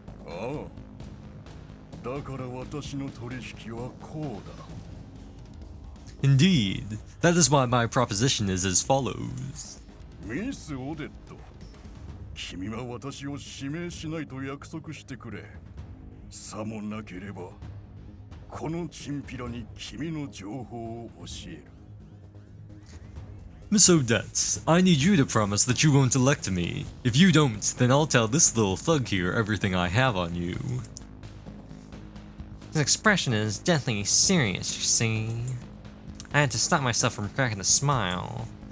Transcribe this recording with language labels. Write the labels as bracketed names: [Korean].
[Japanese] ああ。だから私の取引はこうだ。 [English] Indeed, that is why my proposition is as follows. [Japanese] ミス・オデット。君は私を指名しないと約束してくれ。さもなければ、このチンピラに君の情報を教える。 [English] Miss Odette, I need you to promise that you won't elect me. If you don't, then I'll tell this little thug here everything I have on you. His expression is deathly serious, you see. I had to stop myself from cracking a smile.